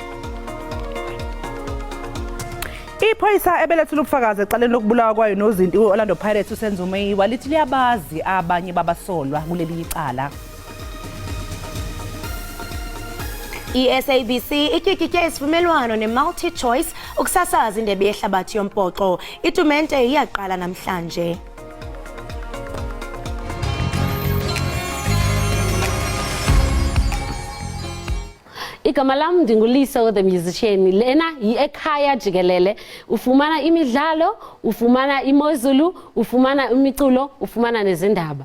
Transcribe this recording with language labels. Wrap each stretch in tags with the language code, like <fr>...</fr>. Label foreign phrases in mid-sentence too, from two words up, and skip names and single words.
<zu>Iphoyisa ebelethula ubufakazi eqaleni lokubulawa kwayo nozinti Orlando Pirates usenzo Meyiwa lithi liyabazi abanye babasolwa kuleli icala.</zu> <xh>SABC ityikitye isivumelwano ne-multi choice ukusasaza indebe yehlabathi yombhoxo. Itumente iyaqala namhlanje. Igama lam ndinguLiso</xh> <en>the musician.</en> <xh>Lena yi-Ekhaya Jikelele. Ufumana imidlalo, ufumana imozulu, ufumana imiculo, ufumana nezindaba.</xh>